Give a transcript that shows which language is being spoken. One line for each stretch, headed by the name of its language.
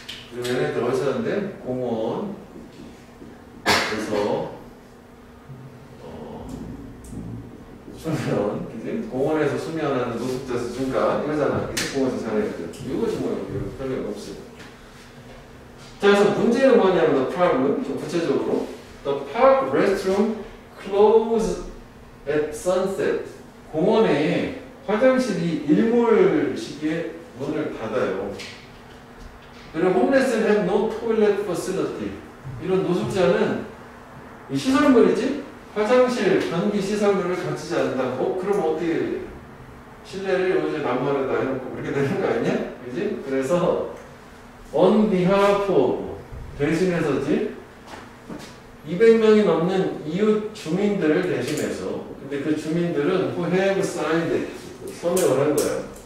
Korean: 그리고 얘네들 어디서 하는데? 공원. 그래서 수면, 그지? 공원에서 수면하는 노숙자 수 증가. 이거잖아. 이거 공원에서 잘해야 돼. 이거지 뭐, 이거 별로 없어요. 자, 그래서 문제는 뭐냐면,
English: the problem,
Korean: 좀 구체적으로.
English: The park restroom closed at sunset.
Korean: 공원에 화장실이 일몰 시기에 문을 닫아요. 그리고
English: homeless have no toilet facility.
Korean: 이런 노숙자는 이 시설물이지? 화장실, 변기 시설물을 갖추지 않는다. 그럼 어떻게 실내를 요새 나무하려다 해놓고 그렇게 되는 거 아니냐? 그지? 그래서
English: on behalf of
Korean: 대신해서지 200명이 넘는 이웃 주민들을 대신해서 근데 그 주민들은
English: who have signed
Korean: 서명을 한 거야.